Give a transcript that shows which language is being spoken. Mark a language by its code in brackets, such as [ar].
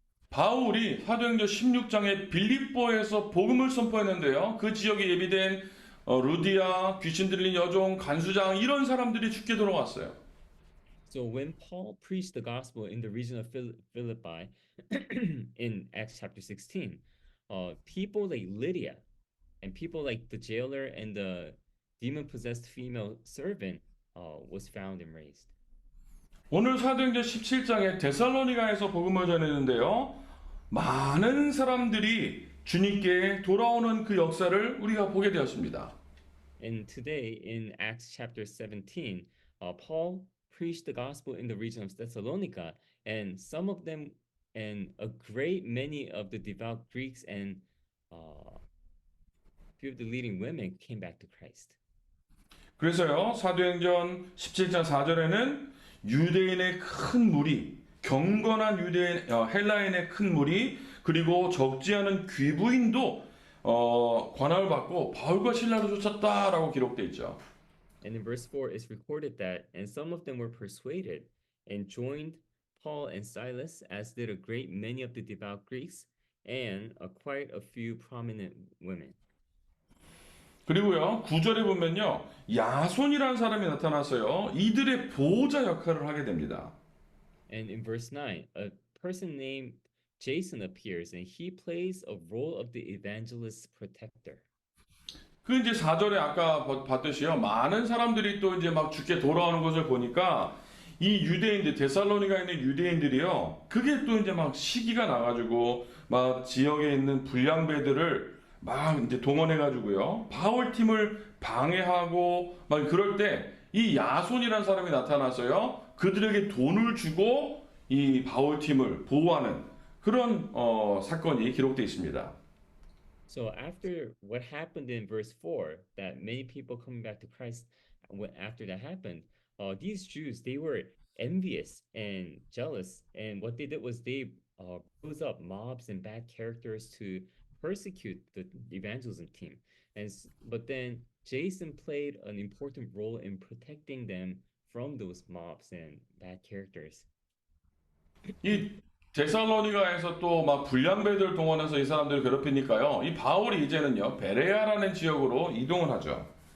[ko] 바울이 사도행전 16장에 빌립보에서 복음을 선포했는데요. 그 지역에 예비된 루디아, 귀신 들린 여종, 간수장 이런 사람들이 죽게 돌아왔어요. [en] So when Paul preached the gospel in the region of Philippi in Acts chapter 16, people like Lydia and people like the jailer and the demon-possessed female servant was found and raised. [ko] 오늘 사도행전 17장에 데살로니가에서 복음을 전했는데요. 많은 사람들이 주님께 돌아오는 그 역사를 우리가 보게 되었습니다. [en] And today in Acts chapter 17, Paul preached the gospel in the region of Thessalonica, and some of them, and a great many of the devout Greeks and few of the leading women came back to Christ. [ko] 그래서요, 사도행전 17장 4절에는 유대인의 큰 무리, 경건한 유대인, 헬라인의 큰 무리, 그리고 적지 않은 귀부인도 관함을 받고 바울과 신라를 쫓았다라고 기록되어 있죠. [en] And in verse 4, it's recorded that, and some of them were persuaded and joined Paul and Silas, as did a great many of the devout Greeks and quite a few prominent women. [ko] 그리고요, 9절에 보면요, 야손이라는 사람이 나타나서요, 이들의 보호자 역할을 하게 됩니다. [en] And in verse 9, a person named Jason appears, and he plays a role of the evangelist's protector. [ko] 그 이제 4절에 아까 봤듯이요, 많은 사람들이 또 이제 막 죽게 돌아오는 것을 보니까 이 유대인들, 데살로니가에 있는 유대인들이요, 그게 또 이제 막 시기가 나가지고 막 지역에 있는 불량배들을 막 이제 동원해가지고요, 바울 팀을 방해하고 막 그럴 때 이 야손이라는 사람이 나타나서요, 그들에게 돈을 주고 이 바울 팀을 보호하는 그런 사건이 기록되어 있습니다. [en] So after what happened in verse 4, that many people coming back to Christ, after that happened, these Jews, they were envious and jealous, and what they did was they rose up mobs and bad characters to persecute the evangelism team. But then Jason played an important role in protecting them from those mobs and bad characters. [ko] 이 데살로니가에서 또 막 불량배들 동원해서 이 사람들을 괴롭히니까요, 이 바울이 이제는요, 베레아라는 지역으로 이동을 하죠.